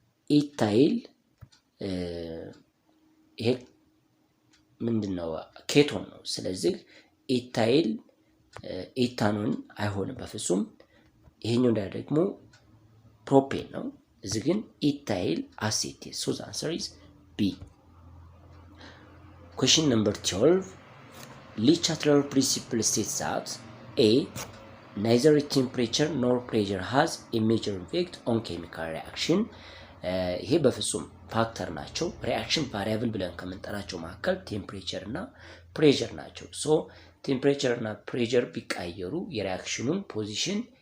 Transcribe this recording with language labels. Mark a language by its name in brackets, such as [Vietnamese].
[Amharic] ኢታይል ይሄ ምንድነው? ኬቶን ነው። ስለዚህ ኢታይል ኢታኖን አይሆንም በፍጹም። ይሄኛው ደግሞ ፕሮፔን ነው። እዚህ ግን ኢታይል አሴቴት። [English] so the answer is B. question number 12 Le Chatelain principle states that A neither temperature nor pressure has a major effect on chemical reaction. [Amharic] ይሄ በፍጹም ፋክተር ናቸው። ሪአክሽን ቫሪያብል ብለን ከምንጠራቸው መካከል ቴምፕሬቸር እና ፕሬሸር ናቸው። ሶ ቴምፕሬቸር እና ፕሬሸር ቢቀየሩ የሪአክሽኑን ፖዚሽን